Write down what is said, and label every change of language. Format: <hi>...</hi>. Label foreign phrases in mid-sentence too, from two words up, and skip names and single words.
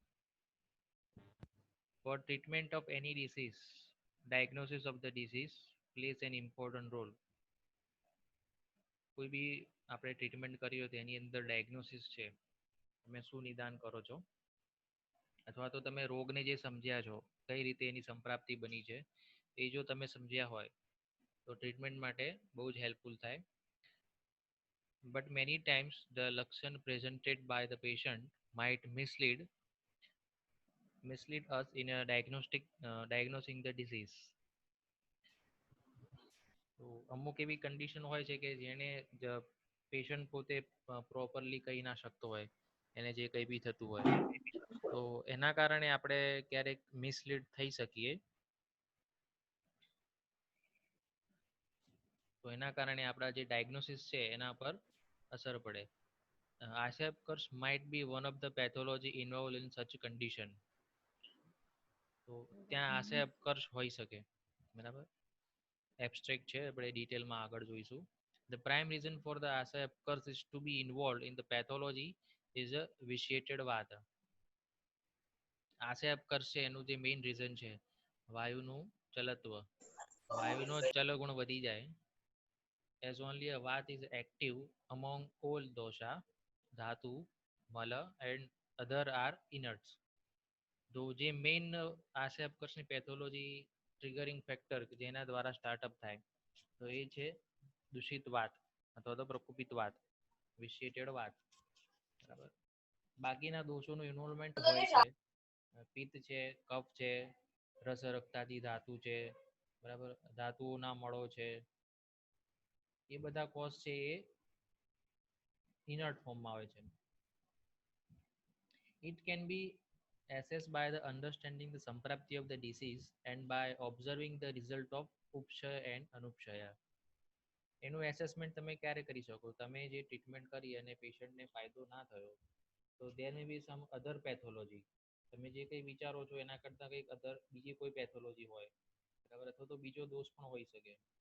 <en>For treatment of any disease, diagnosis of the disease plays an important role.</en> <gu>કોઈ બી આપણે ટ્રીટમેન્ટ કરી હોય તો એની અંદર ડાયગ્નોસિસ છે, તમે શું નિદાન કરો છો, અથવા તો તમે રોગને જે સમજ્યા છો કઈ રીતે એની સંપ્રાપ્તિ બની છે એ જો તમે સમજ્યા હોય તો ટ્રીટમેન્ટ માટે બહુ જ હેલ્પફુલ થાય.</gu> <en>But many times the લક્ષણ presented by the patient might mislead us in a diagnosing the disease.</en> <gu>તો અમુક એવી કન્ડિશન હોય છે કે જેને પેશન્ટ પોતે પ્રોપરલી કહી ના શકતો હોય એને જે કંઈ બી થતું હોય, તો એના કારણે આપણે ક્યારેક મિસલીડ થઈ શકીએ. તો એના કારણે આપણા જે ડાયગ્નોસિસ છે એના પર અસર પડે. આશય ઉત્કર્ષ</gu> <en>might be one of the pathology involved in such condition.</en> <gu>તો ત્યાં આશય ઉત્કર્ષ હોઈ શકે, બરાબર. એબ્સ્ટ્રેક્ટ છે, આપણે ડિટેલમાં આગળ જોઈશું.</gu> <en>The prime reason for the</en> <gu>આશય ઉત્કર્ષ</gu> <en>is to be involved in the pathology is a vitiated vata.</en> <gu>આશય ઉત્કર્ષ છે એનું જે</gu> <en>main reason</en> <gu>છે વાયુનું ચલત્વ, વાયુનો ચલગુણ વધી જાય.</gu> <en>as only a vat is active among all dosha, dhatu, mala and other are inerts.</en> <gu>તો જે મેઇન આશય ઉત્કર્ષની</gu> <en>pathology triggering factor</en> <gu>જેના દ્વારા સ્ટાર્ટઅપ થાય તો એ છે દૂષિત વાત અથવા તો પ્રકુપિત વાત, વિશિએટેડ વાત, બરાબર. બાકીના દોષોનું ઇન્વોલ્વમેન્ટ હોય છે, પિત્ત છે, કફ છે, રસરક્તાદી ધાતુ છે, બરાબર, ધાતુઓના મળો છે, એ બધા કોઝ છે એ</gu> <en>inert formમાં</en> <gu>આવે છે.</gu> <en>It can be assessed by the understanding the samprapti of the disease and by observing the result of ઉપશય and અનુપશય.</en> <gu>એનું એસેસમેન્ટ તમે ક્યારે કરી શકો, તમે જે ટ્રીટમેન્ટ કરી અને પેશન્ટને ફાયદો ના થયો તો</gu> <en>there may be some other pathology.</en> <gu>તમે જે કંઈ વિચારો છો એના કરતાં કંઈક અધર બીજી કોઈ પેથોલોજી હોય, બરાબર, અથવા તો બીજો દોષ પણ હોઈ શકે.</gu>